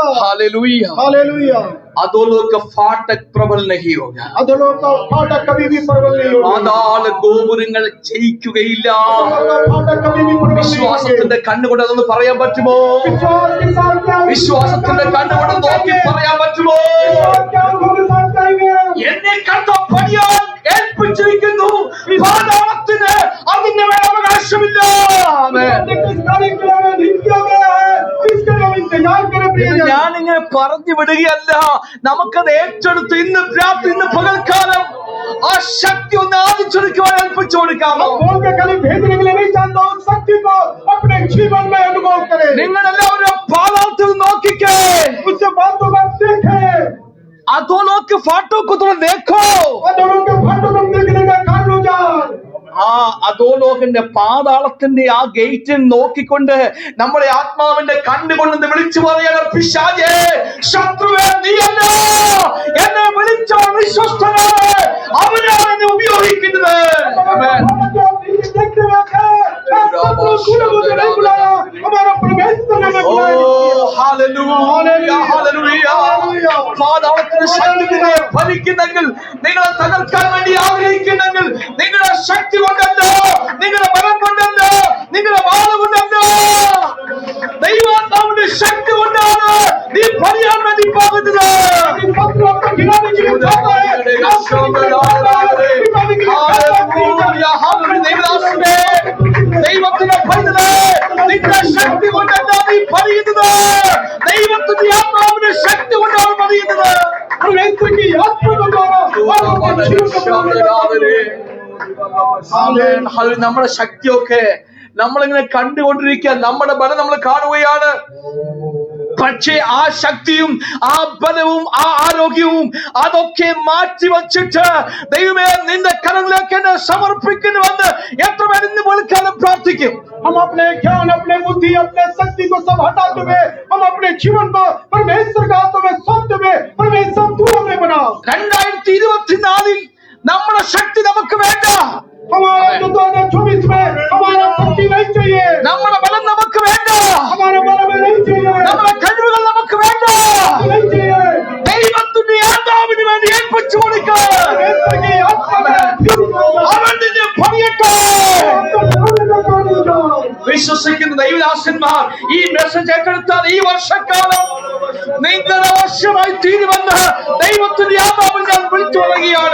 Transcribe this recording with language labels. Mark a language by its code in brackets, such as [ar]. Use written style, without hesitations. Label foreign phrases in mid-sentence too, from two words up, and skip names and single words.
[hi] हालेलुया. हालेलुया। अधोलोक का फाटक प्रबल नहीं होगा. अधोलोक का फाटक कभी भी प्रबल नहीं होगा। [ml] പാതാള ഗോപുരങ്ങൾ ജയിക്കുകയില്ല. [hi] अधोलोक का फाटक कभी भी प्रबल नहीं होगा। [ml] വിശ്വാസത്തിന്റെ കണ്ണുകൊണ്ട് അതൊന്ന് പറയാൻ പറ്റുമോ? [hi] विश्वास के साथ क्या [ml] വിശ്വാസത്തിന്റെ കണ്ണുകൊണ്ട് നോക്കി പറയാൻ പറ്റുമോ? [hi] विश्वास क्या आंखों के साथ कहेंगे? [ml] എന്നെ കർത്താവ് പണിയാൻ ഏൽപ്പിച്ചിരിക്കുന്നു. പാതാളത്തിന് അതിന്റെ മേൽ അവകാശമില്ല. ആമേൻ. [hi] किस कार्य के लिए नियुक्त किया गया है, इसके लिए हम इंतजार करें प्रियजन। [ml] ഞാനിങ്ങനെ പറഞ്ഞു വിടുകയല്ല, നമുക്കത് ഏറ്റെടുത്ത് ഇന്ന് രാത്രി, ഇന്ന് പകൽക്കാലം ആ ശക്തി ഒന്ന് ആദിച്ചെടുക്കുവാൻ ഏൽപ്പിച്ചു കൊടുക്കാമോ? [hi] बोल के खाली भेजने के लिए नहीं चाहता, उस शक्ति को अपने जीवन में अनुभव करें। [ml] നിങ്ങളെല്ലാവരും പാതാളത്തിൽ നോക്കിക്കേ. [hi] उससे बातों को देखें। അധോലോക फाटक को देखो. अधोलोक के फाटक को देखने का कारण हो जाए। [ml] ആ അധോലോകന്റെ പാതാളത്തിന്റെ ആ ഗേറ്റിൽ നോക്കിക്കൊണ്ട് നമ്മുടെ ആത്മാവിന്റെ കണ്ണുകൊണ്ടെന്ന് വിളിച്ചു പറയണം, പിശാചേ, ശത്രുവേ, നീയല്ല എന്നെ വിളിച്ച വിശ്വസ്തനാണ്, അവനാണ് എന്നെ ഉപയോഗിക്കുന്നത്. ആമേൻ. [hi] देखते हुए मुझे नहीं बुलाया, हमारा परमेश्वर ने ഓ बुलाया। [ml] ഹല്ലേലൂയ, ഹല്ലേലൂയ. പാതാളത്തിന്റെ ശക്തി നിങ്ങളെ ഭരിക്കുന്നെങ്കിൽ, നിങ്ങളെ തകർക്കാൻ വേണ്ടി ആഗ്രഹിക്കുന്നെങ്കിൽ, നിങ്ങളുടെ ശക്തി കൊണ്ടല്ല, നിങ്ങളുടെ ബലം കൊണ്ടല്ല, നിങ്ങളുടെ വാള് കൊണ്ടല്ല, ദൈവാത്മാവിന്റെ ശക്തി കൊണ്ടാണ് നീ പറയാൻ വേണ്ടി പോകുന്നത്. [hi] इन शत्रुओं को गिराने के लिए चाहता है। [ml] ഹല്ലേലൂയ, ഹല്ലേലൂയ. ദൈവദാസനേ, ദൈവത്തിന്റെ പൈതലേ, നിന്റെ ശക്തി കൊണ്ടല്ല നീ പറയുന്നത്, ദൈവത്തിന്റെ ആത്മാവിന്റെ ശക്തി കൊണ്ടാണ് പറയുന്നത്. [hi] परमेश्वर की आत्मा के द्वारा और अपने जीवन को बनाने [ml] ആമേൻ. ഹല്ലേലൂയ. നമ്മുടെ ശക്തിയൊക്കെ നമ്മളിങ്ങനെ കണ്ടുകൊണ്ടിരിക്കുക, നമ്മുടെ ബലം നമ്മൾ കാണുകയാണ്. പക്ഷേ ആ ശക്തിയും ആ ബലവും ആ ആരോഗ്യവും അതൊക്കെ മാറ്റി വച്ചിട്ട് ദൈവമേ നിന്റെ കരങ്ങളിലേക്ക് എന്നെ സമർപ്പിക്കുന്നുവെന്ന് എത്ര പേർ ഇന്ന് വിളിക്കാനും പ്രാർത്ഥിക്കും. [hi] हम अपने ज्ञान, अपने बुद्धि, अपने शक्ति को सब हटाते हुए हम अपने जीवन को परमेश्वर के हाथों में सौंपते हुए परमेश्वर तू हमें बना। [ml] 2024 നമ്മുടെ ശക്തി നമുക്ക് വേണ്ട. [hi] हमारा 2024 में हमारा शक्ति नहीं चाहिए, [ml] നമ്മുടെ ബലം നമുക്ക് വേണ്ട. [hi] हमारा बल में नहीं चाहिए, [ml] നമ്മുടെ കഴിവുകൾ നമുക്ക് വേണ്ട. [hi] नहीं चाहिए। [ml] ദൈവത്തിന്റെ ആത്മാവിന് വേണ്ടി ഏൽപ്പിച്ചു കൊടുക്കുക. [hi] परमेश्वर की आत्मा में [ml] അവൻ നിന്നെ പണിയട്ടെ. വിശ്വസിക്കുന്ന ദൈവദാസന്മാർ ഈ മെസ്സേജ് ഏറ്റെടുത്താൽ ഈ വർഷക്കാലം നിങ്ങളുടെ വർഷമായി തീരുമെന്ന് ദൈവത്തിന്റെ ആത്മാവിൽ ഞാൻ വിളിച്ചു പറയുകയാണ്.